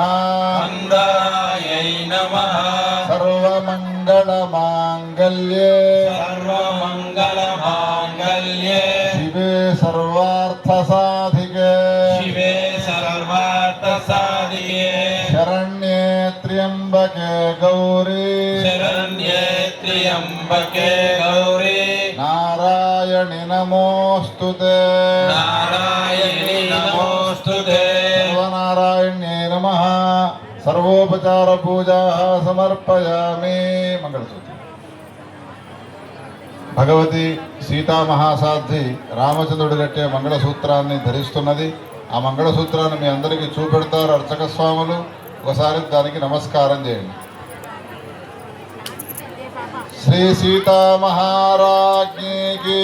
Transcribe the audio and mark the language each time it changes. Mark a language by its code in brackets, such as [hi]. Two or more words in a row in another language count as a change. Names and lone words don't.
[sa] మందరాయై నమః. సర్వమంగళమాంగళ్యే సర్వమంగళమాంగళ్యే శివే సర్వార్థసాధికే శివే సర్వార్థసాధికే त्र्यंबके गौरी शरण्ये त्र्यंबके गौरी नारायणि नमोऽस्तुते नारायणी नमोस्तुते सर्वनारायण्ये नमः सर्वोपचार पूजा समर्पयामि मंगलसूत्र [te] భగవతి సీతా మహాసాధ్వి రామచంద్రుడు కట్టే మంగళసూత్రాన్ని ధరిస్తున్నది. ఆ మంగళసూత్రాన్ని మీ అందరికీ చూపెడతారు అర్చక స్వాములు. ఒకసారి దానికి నమస్కారం చేయండి. శ్రీ సీతా మహారాజ్ఞికి